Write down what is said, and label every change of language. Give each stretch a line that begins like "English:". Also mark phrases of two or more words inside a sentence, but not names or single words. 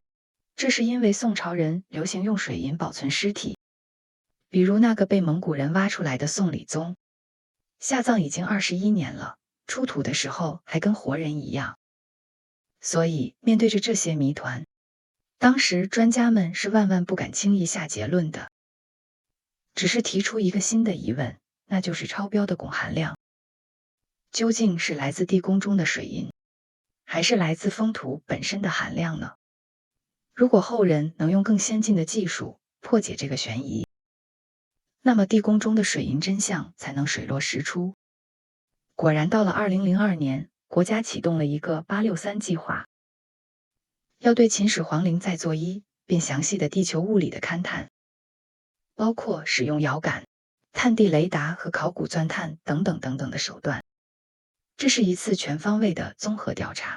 Chinese: 這是因為宋朝人流行用水銀保存屍體，比如那個被蒙古人挖出來的宋理宗，下葬已經21年了，出土的時候還跟活人一樣。所以面對着這些謎團，當時專家們是萬萬不敢輕易下結論的，只是提出一個新的疑問，那就是超標的汞含量究竟是來自地宮中的水银，還是來自封土本身的含量呢？如果後人能用更先进的技術破解這個懸疑，那麼地宮中的水银真相才能水落石出。果然到了2002 年，國家啟動了一個863計劃，要對秦始皇陵再做一遍詳細的地球物理的勘探，包括使用遙感、探地雷達和考古鑽探等等的手段。這是一次全方位的綜合調查。